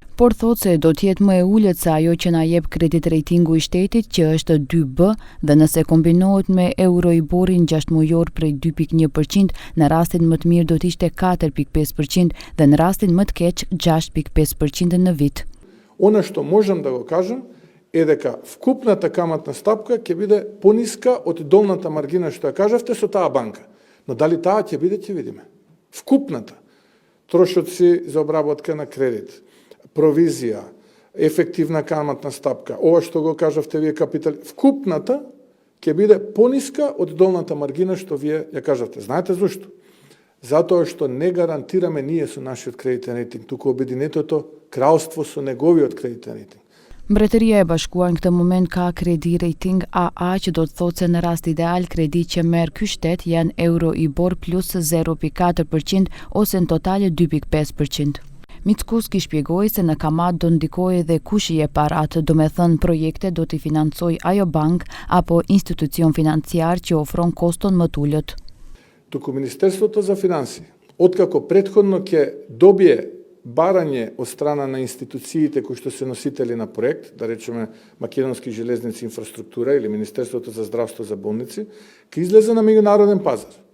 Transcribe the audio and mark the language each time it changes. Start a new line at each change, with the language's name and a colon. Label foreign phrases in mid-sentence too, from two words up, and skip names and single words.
Albanian: Por thotë se do të jetë më e ulët se ajo që na jep kredit ratingu i shtetit, që është 2B, dhe nëse kombinohet me Euroiborin 6 mujor prej 2.1%, në rastin më të mirë do të ishte 4.5% dhe në rastin më të keq 6.5% në vit.
Macedonian: Ono što možem da го кажem е дека вкупната каматна стапка ќе биде пониска од долната маргина што ја кажавте со таа банка. Но дали таа ќе биде, ќе видиме. Вкупната трошоци за обработка на кредит, провизија, ефективна каматна стапка, ова што го кажавте вие капитал, вкупната ќе биде пониска од долната маргина што вие ја кажавте. Знаете зошто? Затоа што не гарантираме ние со нашиот кредитен рейтинг, туку Обединетото кралство со неговиот кредитен рейтинг.
Albanian: Mbretëria e Bashkuar në këtë moment ka kredi rating AA, që do të thotë se në rast ideal kredi që merr ky shtet janë Euroibor plus 0.4% ose në total 2.5%. Mickoski shpjegoi se në kamat do ndikojë edhe kush i jep paratë, do me thënë projekte do t'i financoj ajo bank apo institucion financiar që ofron koston më të ulët.
Macedonian: Туку Министерството за финансии, откако претходно ќе добие барање од страна на институциите кои што се носители на проект, да речеме Македонски железници инфраструктура или Министерството за здравство за болници, ќе излезе на меѓународен пазар.